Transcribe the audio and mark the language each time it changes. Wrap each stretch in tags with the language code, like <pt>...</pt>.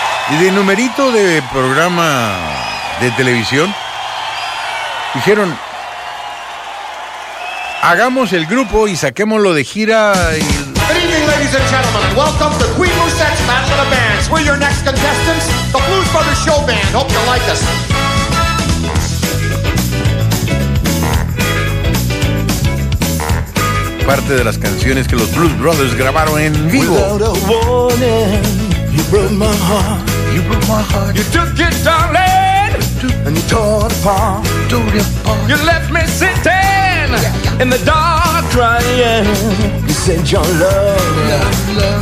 <es>Y de numerito de programa de televisión, dijeron, hagamos el grupo y saquémoslo de gira y...</es> <en>Ladies and gentlemen, and welcome to Queen Musette's Battle of the Bands. We're your next contestants, the Blues Brothers Show Band. Hope you like us.</en> <es>Parte de las canciones que los Blues Brothers grabaron en vivo.</es> <en>Without a warning, you broke my heart. You broke my heart. You took it, darling, and you tore it apart. Tore it apart. You left me sitting in the dark crying. You said your love</en>